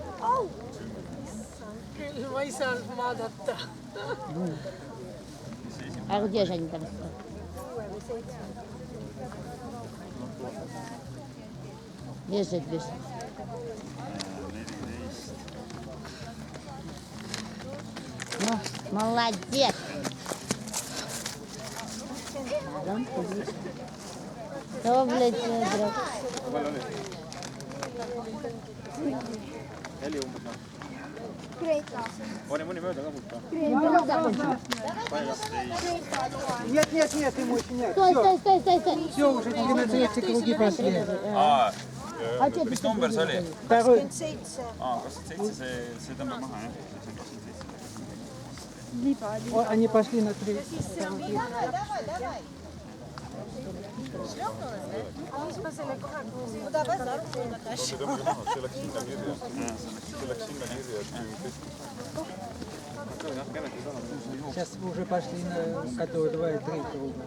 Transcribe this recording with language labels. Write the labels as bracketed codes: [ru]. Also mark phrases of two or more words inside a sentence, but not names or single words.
[et] Küll ma ei saanud vaadata. [ru] А где же они там стоят? Бежит, бежит. 14. Ну, молодец. Что, блядь, друг? [et] Heli umbes noh. Pane mõni mööda ka mult ka. [ru] Нет, нет, нет, ему еще нет. Стой, стой, стой, стой, стой. Все, уже тебе на третьи круги пошли. [et] Mis number see oli? [ru] Второй. [et] 27, see tõmbab maha, jah? [ru] О, они пошли на третий. Сейчас уже пошли на которые 2 и 3 круга.